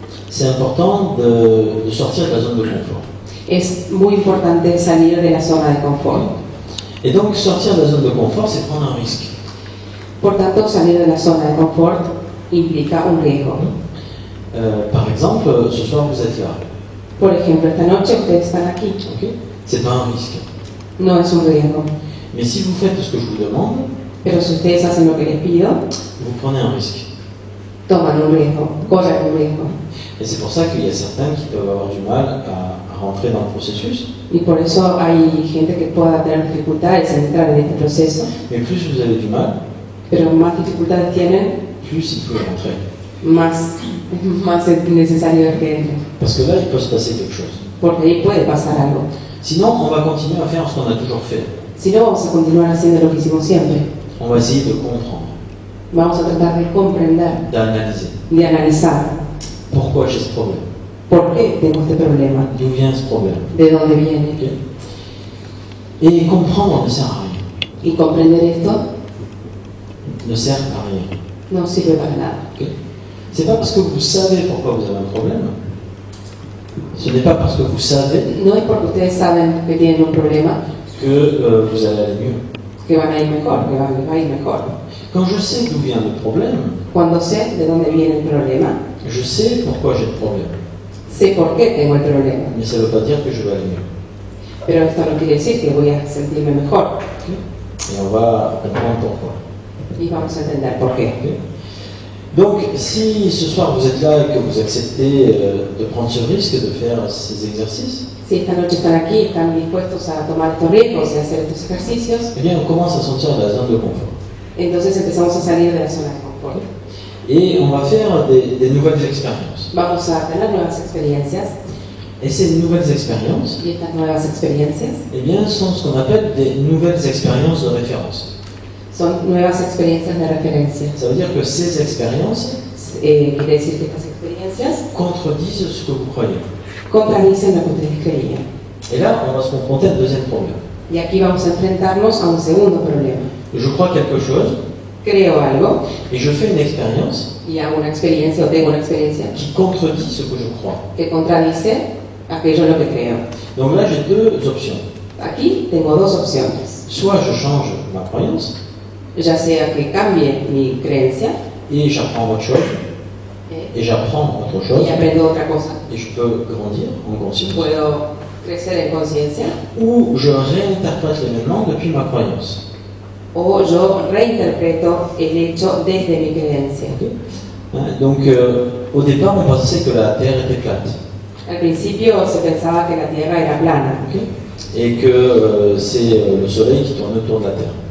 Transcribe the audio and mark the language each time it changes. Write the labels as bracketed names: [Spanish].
[French] c'est important de sortir de la zone de confort. [Spanish] es muy importante salir de la zona de confort. [French] Et donc, sortir de la zone de confort, c'est prendre un risque. [Spanish] Por tanto, salir de la zona de confort implica un riesgo. [French] Par exemple, ce soir, vous êtes là. [Spanish] Por ejemplo, esta noche ustedes están aquí. [French] Ok. C'est pas un risque. [Spanish] No es un riesgo. [French] Mais si vous faites ce que je vous demande, [Spanish] Pero si ustedes hacen lo que les pido, [French] vous prenez un risque. [Spanish] toman un riesgo, corren un riesgo. [French] Et c'est pour ça qu'il y a certains qui peuvent avoir du mal à rentrer dans le processus. [Spanish] Y por eso hay gente que pueda tener dificultades en entrar en este proceso. [French] Mais plus vous avez du mal, [Spanish] Pero más dificultades tienen, [French] plus il faut y rentrer. [Spanish] más es necesario que entren. [French] Parce que là, il peut se passer quelque chose. [Spanish] Porque ahí puede pasar algo. [French] Sinon, on va continuer à faire ce qu'on a toujours fait. [Spanish] Si no, vamos a continuar haciendo lo que hicimos siempre. [French] On va essayer de comprendre, [Spanish] Vamos a tratar de comprender, [French] d'analyser. [Spanish] de analizar [French] Pourquoi j'ai ce problème? [Spanish] por qué tengo este problema, [French] D'où vient ce problème? [Spanish] de dónde viene. Ok. [French] Et comprendre ne sert à rien. [Spanish] Y comprender esto [French] Ne sert à rien. [Spanish] no sirve para nada. Ok. [French] C'est pas parce que vous savez pourquoi vous avez un problème. Ce n'est pas parce que vous savez [Spanish] No es porque ustedes saben que tienen un problema [French] que vous allez aller mieux. [Spanish] que van a ir mejor, que les va a ir mejor. [French] Quand je sais d'où vient le problème, [Spanish] Cuando sé de dónde viene el problema, [French] je sais pourquoi j'ai le problème. [Spanish] sé por qué tengo el problema. [French] Mais ça ne veut pas dire que je vais aller mieux. [Spanish] Pero esto no quiere decir que voy a sentirme mejor. [French] Et on va comprendre pourquoi. [Spanish] Y vamos a entender por qué. Ok. [French] Donc, si ce soir vous êtes là et que vous acceptez de prendre ce risque de faire ces exercices, [Spanish] Si esta noche están aquí, están dispuestos a tomar estos riesgos y a hacer estos ejercicios, [French] eh bien, on commence à sortir de la zone de confort. [Spanish] entonces empezamos a salir de la zona de confort. [French] Et on va faire des nouvelles expériences. [Spanish] Vamos a tener nuevas experiencias [French] Et ces nouvelles expériences, [Spanish] y estas nuevas experiencias [French] eh bien, sont ce qu'on appelle des nouvelles expériences de référence. [Spanish] son nuevas experiencias de referencia. [French] Ça veut dire que ces expériences [Spanish] Quiere decir que estas experiencias [French] contredisent ce que vous croyez. [Spanish] contradicen lo que ustedes creían. [French] Et là, on va se confronter à un deuxième problème. [Spanish] Y aquí vamos a enfrentarnos a un segundo problema. [French] Je crois quelque chose [Spanish] Creo algo [French] et je fais une expérience [Spanish] y hago una experiencia o tengo una experiencia [French] qui contredit ce que je crois. [Spanish] que contradice aquello en lo que creo. [French] Donc là, j'ai deux options. [Spanish] Aquí tengo dos opciones. [French] Soit je change ma croyance [Spanish] Ya sea que cambie mi creencia [French] et j'apprends autre chose, et j'apprends autre chose, [Spanish] y aprendo otra cosa. [French] et je peux grandir en conscience. [Spanish] Puedo crecer en conciencia [French] Ou je réinterprète l'événement depuis ma croyance. [Spanish] o yo reinterpreto el hecho desde mi creencia. [French] Hein, donc, au départ, on pensait que la Terre était plate. [Spanish] Al principio se pensaba que la Tierra era plana [French] Et que c'est le Soleil qui tourne autour de la Terre.